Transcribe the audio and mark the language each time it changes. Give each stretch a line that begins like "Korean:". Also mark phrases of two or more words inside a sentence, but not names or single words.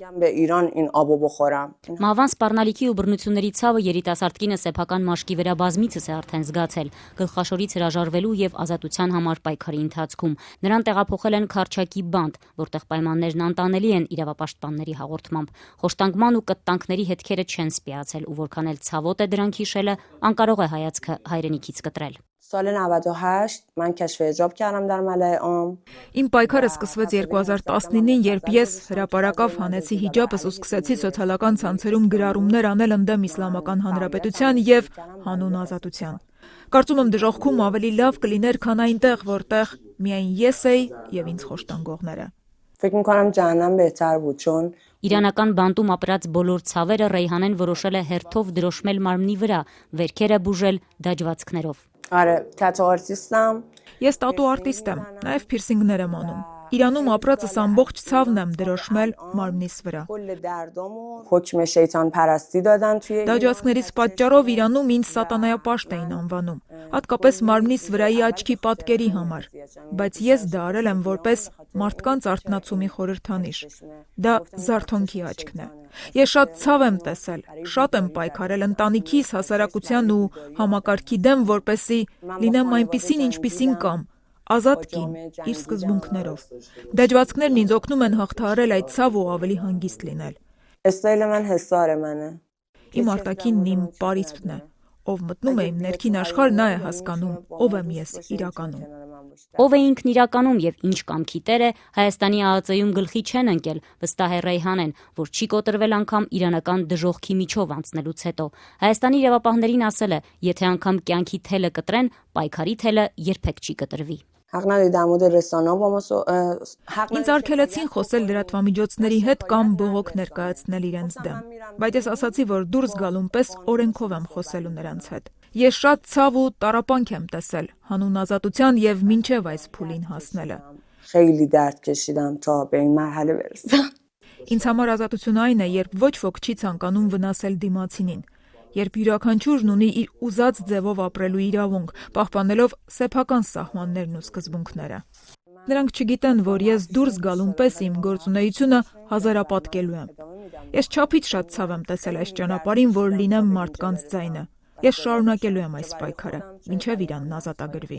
Armenian: Մահվան սպառնալիքի ու բռնությունների ցավը երիտասարդ կինը սեփական մաշկի վրա բազմիցս է արդեն զգացել, գլխաշորից հրաժարվելու եւ ազատության համար պայքարի ընթացքում։ Նրան տեղափոխել են Քարչակի բանտ, որտեղ պայմաններն անտանելի են իրավապաշտպանների հաղորդմամբ։ Խոշտանգման ու կտտանքների հետքերը չեն սպիացել ու որքան էլ ցավոտ է դրանք հիշելը, անկարող է հայացքը հայրենիքից կտրել։
Persian: سال 98 من کشف حجاب کردم در ملأ عام.
Armenian: Իմ պայքարը սկսվեց 2019-ին, երբ ես հրապարակավ հանեցի հիջաբս ու սկսեցի սոցիալական ցանցերում գրառումներ անել ընդդեմ Իսլամական Հանրապետության եւ հանուն ազատության։ Կարծում եմ դժոխքում ավելի լավ կլիներ, քան այնտեղ, որտեղ միայն ես էի եւ ինձ խոշտանգողները։
Persian: فکر می‌کنم جهنم بهتر بود چون
Armenian: Իրանական բանտում ապրած բոլոր ցավերը Ռեյհանեն որոշել է հերթով դրոշմել մարմնի վրա, վերքերը բուժել դաջվածքներով։
Persian: آره تتو آرتیستم.
Armenian: Ես տատու արտիստ եմ, նաև փիրսինգներ եմ անում։ Իրանում ապրածս ամբողջ ցավն եմ դրոշմել մարմնիս վրա։
Persian: حکم شیطان پرستی دادن توی
Armenian: Դաջվածքներից պատճառով Իրանում ինձ սատանայապաշտ էին անվանում, հատկապես մարմնիս վրայի աչքի պատկերի համար, բայց ես դա արել եմ որպես մարդկանց արթնացումի խորհրդանիշ։ Դա զարթոնքի աչքն է։ Ես շատ ցավ եմ տեսել, շատ եմ պայքարել ընտանիքիս, հասարակության ու համակարգի դեմ, որպեսզի լինեմ այնպիսին, ինչպիսին կամ, ազատ կին, իր սկզբունքներով։ Դաջվածքներն ինձ օգնում են հաղթահարել այդ ցավ ու ավելի հանգիստ լինել։
Persian: استایل من حسار منه.
Armenian: Իմ արտաքինն իմ պարիսպն է, ով մտնում է իմ ներքին աշխարհ, նա է հասկանում, ով եմ ես իրականում։ Ով է ինքն իրականում եւ ինչ կամքի տեր է, Հայաստանի ԱԱԾ-ում գլխի չեն ընկել, վստահ է Ռեյհանեն, որ չի կոտրվել անգամ իրանական դժոխքի միջով անցնելուց հետո։ Հայաստանի իրավապահներին ասել է, եթե անգամ կյանքի թելը կտրեն, պայքարի թելը երբեք չի կտրվի։ Ինձ արգելեցին խոսել լրատվամիջոցների հետ կամ բողոք ներկայացնել իրենց դեմ, բայց ես ասացի, որ դուրս գալուն պես օրենքով եմ խոսելու նրանց հետ։ Ես շատ ցավ ու տառապանք եմ տեսել հանուն ազատության եւ մինչեւ այս փուլին հասնելը։
Persian: خیلی درد کشیدم تا به این مرحله برسم.
Armenian: Ինձ համար ազատություն այն է, երբ ոչ ոք չի ցանկանում վնասել դիմացինին, երբ յուրաքանչյուրն ունի իր ուզած ձևով ապրելու իրավունք, պահպանելով սեփական սահմաններն ու սկզբունքները։ Նրանք չգիտեն, որ ես դուրս գալուն պես իմ գործունեությունը հազարապատկելու եմ։ Ես չափից շատ ցավ եմ տեսել այս ճանապարհին, որ լինեմ մարդկանց ձայնը։ Ես շարունակելու եմ այս պայքարը, մինչև Իրանն ազատագրվի։